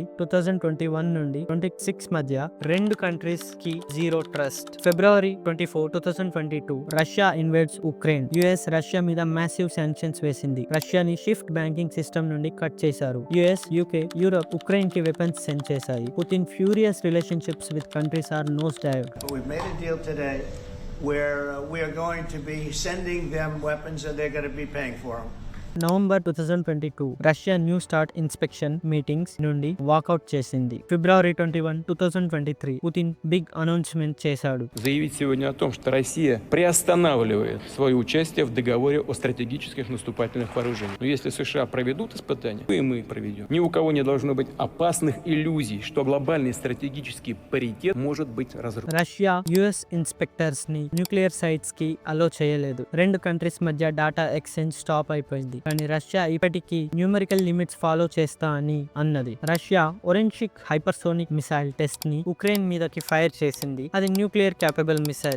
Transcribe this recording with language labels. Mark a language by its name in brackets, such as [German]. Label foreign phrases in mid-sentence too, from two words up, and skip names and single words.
[Telugu] 2021 నుండి 26 మధ్య రెండు కంట్రీస్ కి [English] zero trust. February 24, 2022 Russia invades Ukraine. [Telugu] యుఎస్ రష్యా మీద [English] massive sanctions [Telugu] వేసింది. రష్యాని [English] SWIFT banking system [Telugu] నుండి కట్ చేశారు. యుఎస్, యూకే, యూరప్ ఉక్రెయిన్ కి [English] weapons send [Telugu] చేశాయి. [English] Putin furious relationships with countries are nosedived. We've made a deal today where we are going to be sending them weapons and they're going to be paying for them. November 2022 Russia New START inspection meetings [Telugu] నుండి వాకౌట్ చేసింది. [English] February 21, 2023 Putin big announcement [Telugu] చేశాడు. [Russian] Заявить сегодня о том, что Россия приостанавливает свое участие в договоре о стратегических наступательных вооружениях. Но если США проведут испытания, то и мы проведем. Ни у кого не должно быть опасных иллюзий, что глобальный стратегический паритет может быть разрушен. [Telugu] రష్యా [English] US inspectors [Telugu] ని [English] nuclear sites [Telugu] కి అలో చేయలేదు. రెండు కంట్రీస్ మధ్య [English] data exchange stop [Telugu] అయిపోయింది. కానీ రష్యా ఇప్పటికీ [English] numerical limits follow [Telugu] చేస్తా అని అన్నది. రష్యా [English] Oreshnik hypersonic missile test [Telugu] ని ఉక్రెయిన్ మీదకి ఫైర్ చేసింది. అది [English] nuclear capable missile.